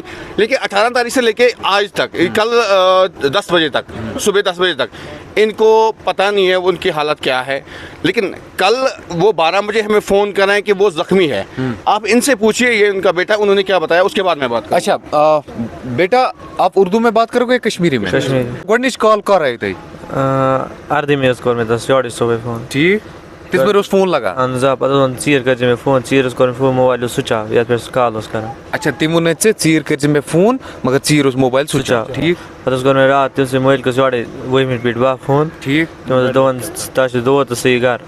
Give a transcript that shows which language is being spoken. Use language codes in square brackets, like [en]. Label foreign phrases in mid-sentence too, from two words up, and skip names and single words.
[ur] لیکن 18 تاریخ سے لے کے آج تک, کل 10 بجے تک, صبح 10 بجے تک ان کو پتہ نہیں ہے ان کی حالت کیا ہے. لیکن کل وہ 12 بجے ہمیں فون کر رہے ہیں کہ وہ زخمی ہے. آپ ان سے پوچھئے یہ ان کا بیٹا انہوں نے کیا بتایا, اس کے بعد میں بات کروں. اچھا بیٹا آپ اردو میں بات کرو گے کشمیری میں؟ کشمیری. گۄڈنِچ کال کر رہے تھے [ks] اردی میں کوٚر مےٚ تس یورے صبح فون. ٹھیک تِژ پھِر اوس فون لگان. اہن حظ آ پتہٕ ووٚن ژیٖر کٔرۍ زِ مےٚ فون. ژیٖرَس کوٚر مےٚ فون, موبایل اوس سُچ آف یتھ پٮ۪ٹھ سُہ کال اوس کران. اچھا تِم ووٚنُے ژےٚ ژیٖر کٔرۍ زِ مےٚ فون مگر ژیٖر اوس موبایل سُچ آف. ٹھیک. پتہٕ حظ کوٚر مےٚ راتھ تٔمۍ سٕنٛدۍ مٲلکَس یورے 20 پٮ۪ٹھ بہہ فون. ٹھیک. تِمو دوٚپ تۄہہِ چھُ دود تہٕ سُہ یی گھر.